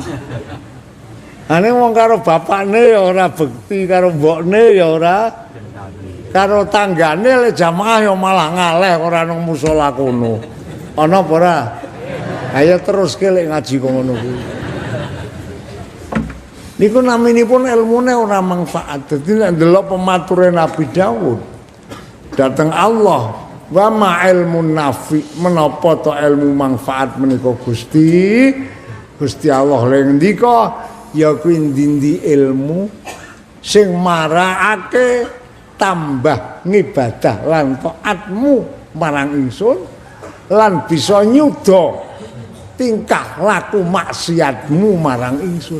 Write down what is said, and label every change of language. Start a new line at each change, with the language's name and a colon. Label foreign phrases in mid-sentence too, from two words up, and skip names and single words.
Javanese: Ane wong karo bapakne ya ora bekti, karo mbokne ya ora, karo tanggane lek jamaah ya malah ngaleh ora nang musala kono. Ana apa ora? Ayo terus lek ngaji kok ngono kuwi. Niku naminipun ilmune ora manfaat. Dadi nek ndelok pemature Nabi Daud dateng Allah,
Arabic: وما علم نافع,
Javanese: menapa to ilmu manfaat menika Gusti? Gusti Allah lek ngendika ya kuwi ndi ilmu sing marakake tambah ngibadah lan taatmu marang ingsun lan bisa nyuda tingkah laku maksiatmu marang ingsun.